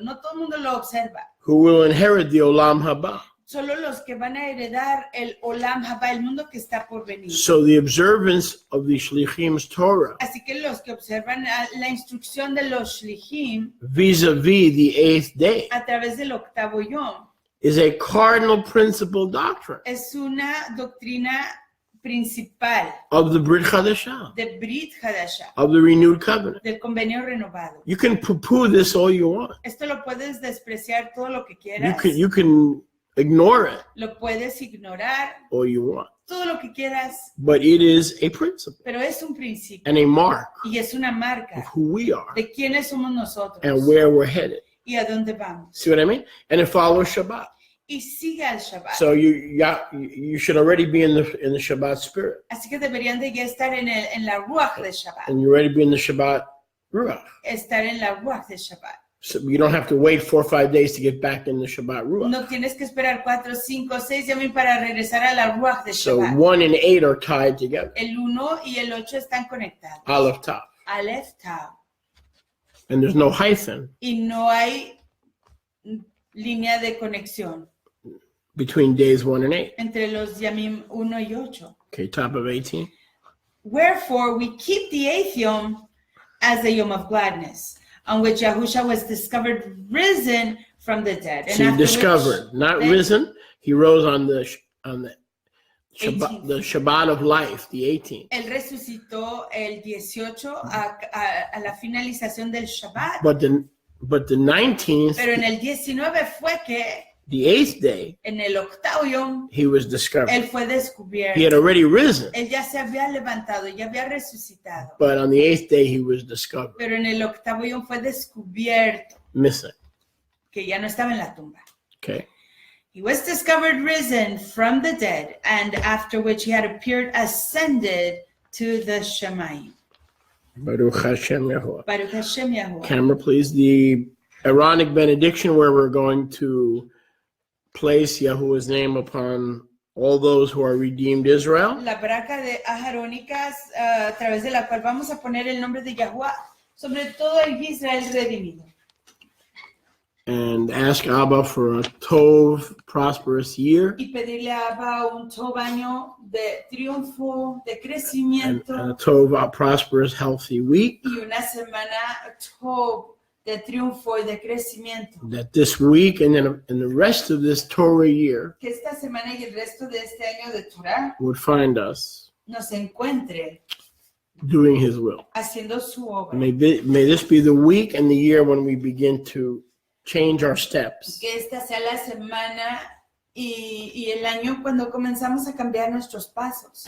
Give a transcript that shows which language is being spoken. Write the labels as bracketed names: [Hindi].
[Spanish] No todo el mundo lo observa. [English] who will inherit the Olam Haba. [Spanish] Solo los que van a heredar el Olam Haba, el mundo que está por venir. [English] So the observance of the Shlichim's Torah [Spanish] Así que los que observan la instrucción de los Shlihim [English] vis-a-vis the eighth day [Spanish] a través del octavo yom [English] is a cardinal principle doctrine [Spanish] es una doctrina principal [English] of the Brit Chadashah, [Spanish] de Brit Hadashah, [English] of the renewed covenant. [Spanish] del convenio renovado. [English] You can poo-poo this all you want. [Spanish] Esto lo puedes despreciar todo lo que [English] You [Spanish] quieras, [English] can ignore it [Spanish] lo puedes ignorar, [English] all you want. [Spanish] todo lo que quieras, [English] But it is a principle [Spanish] pero es un principio [English] and a mark [Spanish] y es una [English] of [Spanish] marca [English] who we are [Spanish] de quiénes somos nosotros [English] and where we're headed. [Spanish] y a dónde vamos. [English] See what I mean? And it follows Shabbat. [Spanish] Y sigue al Shabbat. [English] So you should already be in the Shabbat spirit, [Spanish] Así que deberían de ya estar en la Ruach de Shabbat. [English] and you already be in the Shabbat Ruach. [Spanish] Estar en la Ruach de Shabbat. [English] So you don't have to wait 4 or 5 days to get back in the Shabbat Ruach. [Spanish] No tienes que esperar 4, 5, 6 yamim para regresar a la Ruach de [English] So [Spanish] Shabbat. [English] 1 and 8 are tied together. [Spanish] El 1 y el 8 están conectados. [Hebrew] Aleph Tav. Aleph Tav. [English] And there's no hyphen [Spanish] Y no hay línea de conexión [English] between days 1 and 8. [Spanish] entre los yamim 1 y 8. [English] Okay, top of 18. Wherefore we keep the eighth yom as the yom of gladness, on which Yahusha was discovered risen from the dead. See, after discovered, which not then- risen. He rose on the Shabbat, 18th. the Shabbat of life, the 18th. [Spanish] Él resucitó el 18 a la finalización del Shabbat, [English] But the 19th, [Spanish] pero en el 19 fue que [English] the 8th day, [Spanish] en el octavo yom [English] he was discovered. [Spanish] él fue [English] He had [Spanish] descubierto. [English] already risen, [Spanish] Él ya se había levantado, ya había resucitado, [English] but on the 8th day he was discovered, [Spanish] pero en el octavo yom fue descubierto [English] missing. [Spanish] que ya no estaba en la tumba. [English] Okay. He was discovered risen from the dead, and after which he had appeared ascended to the Shemayim. [Hebrew] Baruch Hashem Yahuwah. Baruch Hashem Yahuwah. [English] Camera, please. The Aaronic benediction, where we're going to place Yahuwah's name upon all those who are redeemed Israel. [Spanish] La braca de ajarónicas a través de la cual vamos a poner el nombre de Yahuwah sobre todo el Israel redimido. [English] And ask Abba for a Tov, prosperous year, [Spanish] Y pedirle a Abba un todo año de triunfo, de [English] and [Spanish] crecimiento [English] a Tov, prosperous, healthy week. [Spanish] y una semana Tov de triunfo y de crecimiento. [English] that this week and then and the rest of this Torah year [Spanish] Que esta semana y el resto de este año de Torah [English] would find us [Spanish] nos encuentre [English] doing His will. [Spanish] haciendo su obra. [English] May this be the week and the year when we begin to change our steps. [Spanish] Que esta sea la semana y el año cuando comenzamos a cambiar nuestros pasos